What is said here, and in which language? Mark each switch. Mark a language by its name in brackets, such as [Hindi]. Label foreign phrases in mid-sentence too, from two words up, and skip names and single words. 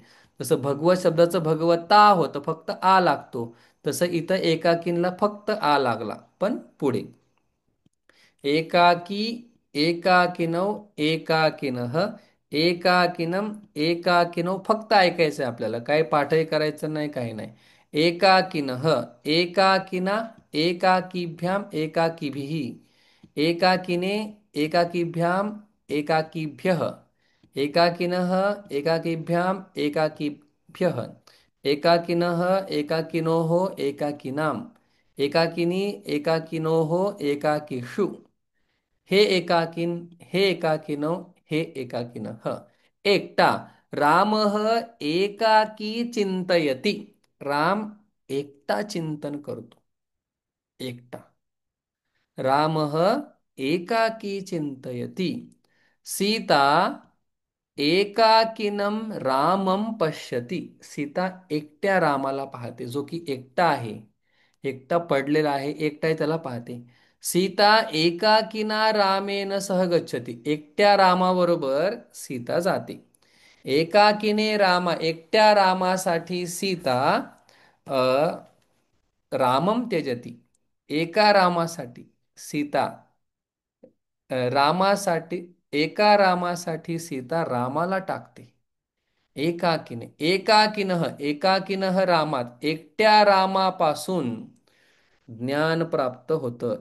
[Marathi] जसं भगवत शब्दाचं भगवता होतं, फक्त आ लागतो. तसं इथं एकाकीनला फक्त आ लागला, पण पुढे [Sanskrit] एकाकी, एकाकिनौ, एकाकिनः, एकाकिनम, एकाकिनौ, [Marathi] फक्त ऐकायचं आहे आपल्याला. काही पाठही करायचं नाही, काही नाही. [Sanskrit] एकाकिनः, एकाकिना, एकाकीभ्याम, एकाकीभिः, एकाकिने, एकाकीभ्याम, एकाकीभ्यः, एकाकिनः, एकाकीभ्याम, एकाकीभ्यः, एकाकिनः, एकाकिनोः, एकाकिनाम्, एकाकिनी, एकाकिनोः, एकाकीषु, हे एकाकिन, हे एकाकिनो, हे एकाकिनः. एकटा, रामः एकाकी चिंतयति. [Marathi] राम एकटा चिंतन करतो. एकटा. [Sanskrit] रामः एकाकी चिंतयति. सीता एकाकिनं रामं पश्यति. [Marathi] सीता एकट्या रामाला पाहते, जो की एकटा आहे, एकटा पडलेला आहे, एकटा आहे त्याला पाहते. [Sanskrit] सीता एकाकिना रामेन सह गच्छति. [Marathi] एकट्या रामाबरोबर सीता जाते. [Sanskrit] एकाकिने रामा, [Marathi] एकट्या रामासाठी सीता अ, [Sanskrit] रामम त्यजती. [Marathi] एका रामासाठी सीता रामासाठी, एका रामासाठी सीता रामाला टाकते. [Sanskrit] एकाकीने, एकाकिनः, एकाकिनः रामात, [Marathi] एकट्या रामापासून ज्ञान प्राप्त होतं.